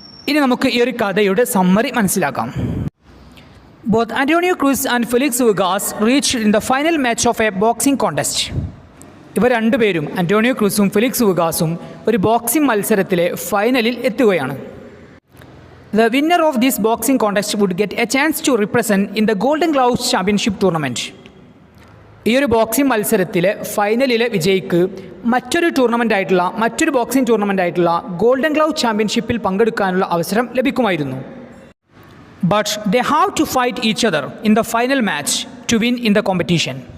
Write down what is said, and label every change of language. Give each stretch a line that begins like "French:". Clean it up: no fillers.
Malayalam: ഇനി നമുക്ക് ഈ ഒരു കഥയുടെ സമ്മറി മനസ്സിലാക്കാം.
English: Both Antonio Cruz and Felix Vugas reached in the final match of a boxing contest.
Malayalam: ഇവർ രണ്ടുപേരും, അന്റോണിയോ ക്രൂസും ഫെലിക്സ് വുഗാസും, ഒരു ബോക്സിംഗ് മത്സരത്തിലെ ഫൈനലിൽ എത്തുകയാണ്.
English: The winner of this boxing contest would get a chance to represent in the Golden Gloves Championship tournament.
Malayalam: ഈ ഒരു boxing മത്സരത്തിലെ ഫൈനലിലെ വിജയിക്ക് മറ്റൊരു ബോക്സിംഗ് ടൂർണമെൻ്റ് ആയിട്ടുള്ള ഗോൾഡൻ ഗ്ലൗ ചാമ്പ്യൻഷിപ്പിൽ പങ്കെടുക്കാനുള്ള അവസരം ലഭിക്കുമായിരുന്നു.
English: But they have to fight each other in the final match to win in the competition.